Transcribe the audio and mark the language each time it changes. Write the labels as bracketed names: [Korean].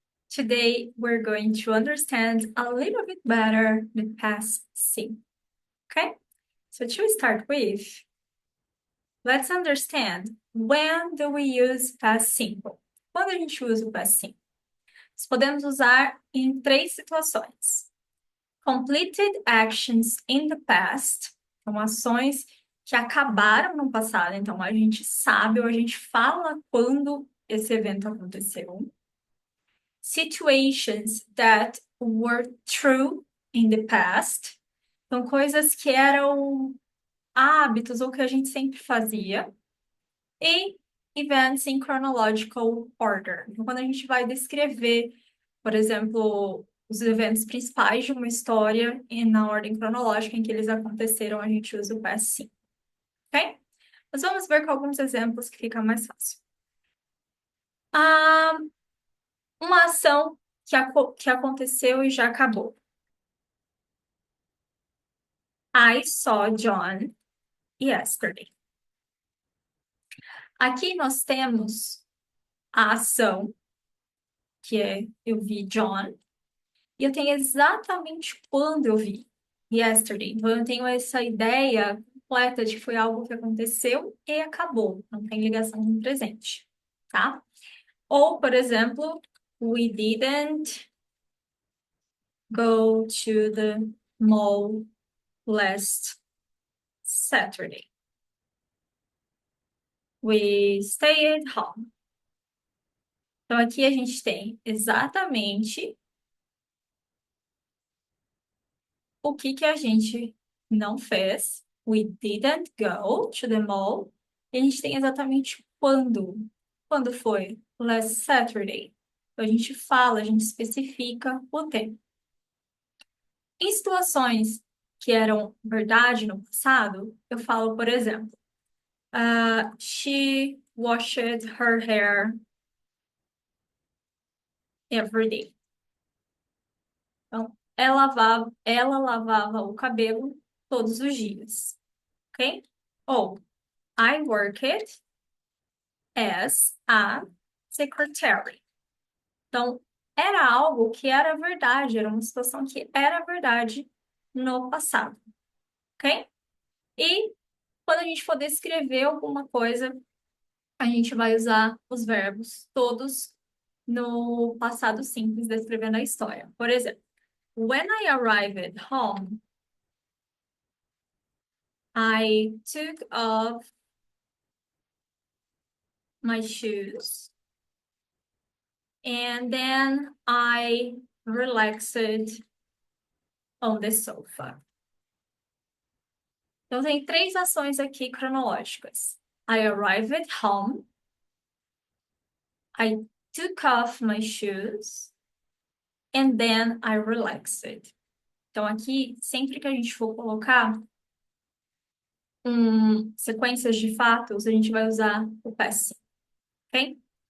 [English] Today, we're going to understand a little bit better the past simple. Okay? So to start with, let's understand when do we use past simple? [Portuguese] Quando a gente usa o past simple? Nós podemos usar em três situações. [English] Completed actions in the past, [Portuguese] então ações que acabaram no passado, então a gente sabe ou a gente fala quando esse evento aconteceu. [English] Situations that were true in the past. [Portuguese] Então, coisas que eram hábitos ou que a gente sempre fazia. [English] E events in chronological order. [Portuguese] Então, quando a gente vai descrever, por exemplo, os eventos principais de uma história e na ordem cronológica em que eles aconteceram, a gente usa o past simple. Ok? Mas vamos ver com alguns exemplos que fica mais fácil. Ah, uma ação que aconteceu e já acabou. [English] I saw John yesterday. [Portuguese] Aqui nós temos a ação, que é eu vi John, e eu tenho exatamente quando eu vi, yesterday. Então eu tenho essa ideia completa de que foi algo que aconteceu e acabou, não tem ligação com o presente, tá? Ou, por exemplo, [English] we didn't go to the mall last Saturday. We stayed home. [Portuguese] Então, aqui a gente tem exatamente o que que a gente não fez. [English] We didn't go to the mall. [Portuguese] E a gente tem exatamente quando. Quando foi? [English] Last Saturday. [Portuguese] Então, a gente fala, a gente especifica o tempo. Em situações que eram verdade no passado, eu falo, por exemplo, [English] she washed her hair every day. [Portuguese] Então, ela lavava o cabelo todos os dias, ok? [English] Ou I worked as a secretary. [Portuguese] Então, era algo que era verdade, era uma situação que era verdade no passado, ok? E quando a gente for descrever alguma coisa, a gente vai usar os verbos todos no passado simples, descrevendo a história. Por exemplo, [English] when I arrived home, I took off my shoes and then I relaxed on the sofa. [Portuguese] Então, tem três ações aqui cronológicas. [English] I arrived home. I took off my shoes. And then I relaxed. [Portuguese] Então, aqui, sempre que a gente for colocar sequências de fatos, a gente vai usar o past simple, ok?